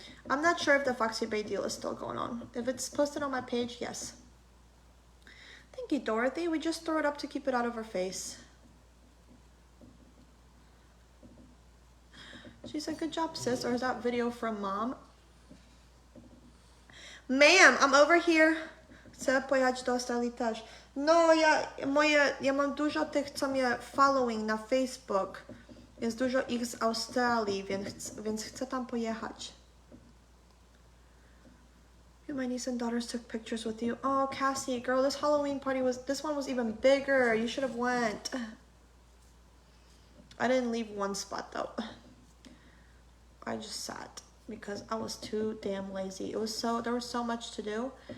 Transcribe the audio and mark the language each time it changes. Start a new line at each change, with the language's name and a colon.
English: I'm not sure if the Foxy Bay deal is still going on. If it's posted on my page, yes. Thank you, Dorothy. We just throw it up to keep it out of her face. She said, good job, sis. Or is that video from mom? Ma'am, I'm over here.
Polish: Chcę pojechać do Australii też. No, ja mam dużo tych, co mnie following na Facebook. Jest dużo ich z Australii, więc chcę tam pojechać.
English: My niece and daughters took pictures with you. Oh, Cassie, girl, this Halloween party this one was even bigger. You should have went. I didn't leave one spot though. I just sat because I was too damn lazy. There was so much to do.